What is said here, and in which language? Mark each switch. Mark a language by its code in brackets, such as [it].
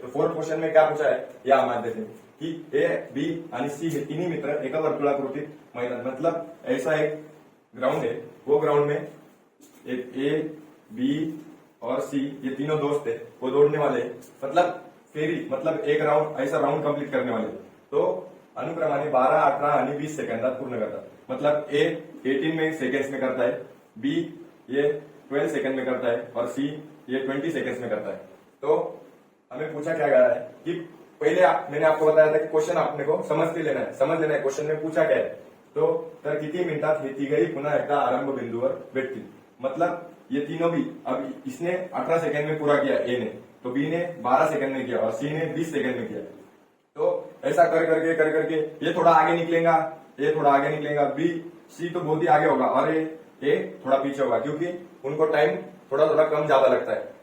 [hi] तो fourth question में क्या पूछा है या हम देखेंगे कि [mr] ए, बी आणि सी हे तिन्ही मित्र एका वर्तुळाकृती मैदान, [hi] मतलब ऐसा एक ग्राउंड है, वो ग्राउंड में एक ए, बी और सी ये तीनों दोस्त है, वो दौड़ने वाले हैं, मतलब फेरी, मतलब एक राउंड ऐसा राउंड कंप्लीट करने वाले। तो [mr] अनुक्रमाने 12, 18 आणि 20 सेकंदात पूर्ण करतात। [hi] मतलब ए 18 में सेकेंड्स में करता है, बी ये 12 सेकंड में करता है और सी ये 20 सेकंड्स में करता है। तो हमें पूछा क्या गया है कि पहले मैंने आपको बताया था कि क्वेश्चन आपने को समझ लेना है क्वेश्चन में पूछा क्या है। [mr] तो तर किती मिनिटात हे तिघही पुन्हा एकदा आरंभ बिंदूवर भेटतील। [hi] मतलब ये तीनों भी, अब इसने 18 सेकंड में पूरा किया ए ने, तो बी ने 12 सेकंड में किया और सी ने 20 सेकंड में किया। तो ऐसा कर करके ये थोड़ा आगे निकलेगा, ये थोड़ा आगे निकलेगा, बी सी तो बहुत ही आगे होगा और ये थोड़ा पीछे होगा, क्योंकि उनको टाइम थोड़ा थोड़ा कम ज्यादा लगता है।